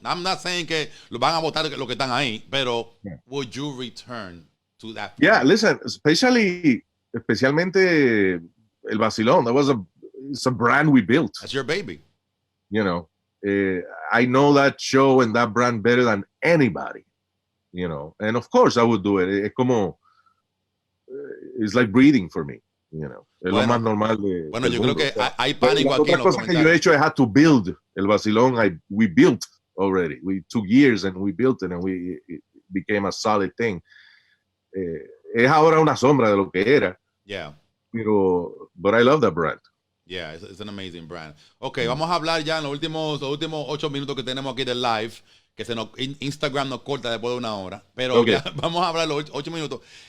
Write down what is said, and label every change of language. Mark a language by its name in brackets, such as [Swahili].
[English] I'm not saying [Spanish] que lo van a votar los que están ahí, pero [English] would you return to that? [Spanish] Yeah, listen, especialmente el Vacilón. [English] It's a brand we built. That's your baby. You know, I know that show and that brand better than anybody. You know, and of course I would do it. [Spanish] Es como, [English] it's like breathing for me. [Spanish] You know, es lo más normal de. Bueno, yo creo que hay pánico aquí. Otra cosa que yo he hecho, [English] I had to build el Vacilón. We built already. We took years and we built it and it became a solid thing. [Spanish] Es ahora una sombra de lo que era. [English] Yeah. Pero, but I love that brand. Yeah, it's an amazing brand. [Spanish] Okay, vamos a hablar ya en los últimos 8 minutos que tenemos aquí del live, que Instagram nos corta después de 1 hora. Pero ya, vamos a hablar los 8 minutos.